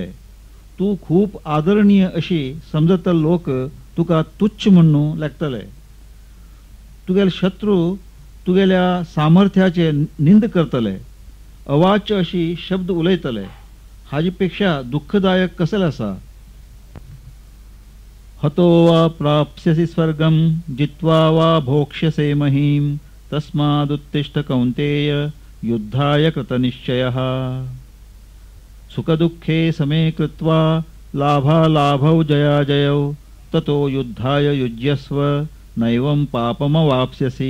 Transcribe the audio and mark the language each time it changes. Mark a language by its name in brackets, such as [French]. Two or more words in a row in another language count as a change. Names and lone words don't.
[Konkani] तू खूप आदरणीय अशी समजतल लोक तुका तुच्छ म्हणू लागतले। तुगेले शत्रू तुगेल्या सामर्थ्याचे निंद करतले, अवाच्य अशी शब्द उलयतले। हाजीपेक्षा दुःखदायक कसले आसा। [Sanskrit] हतो वा प्राप्स्यसि स्वर्गं जित्वा वा भोक्ष्यसे महीं तस्मादुत्तिष्ठ कौन्तेय युद्धाय कृतनिश्चयः। सुखदुःखे समे कृत्वा लाभालाभौ जयाजयौ ततो युद्धाय युज्यस्व नैवं पापमवाप्स्यसि।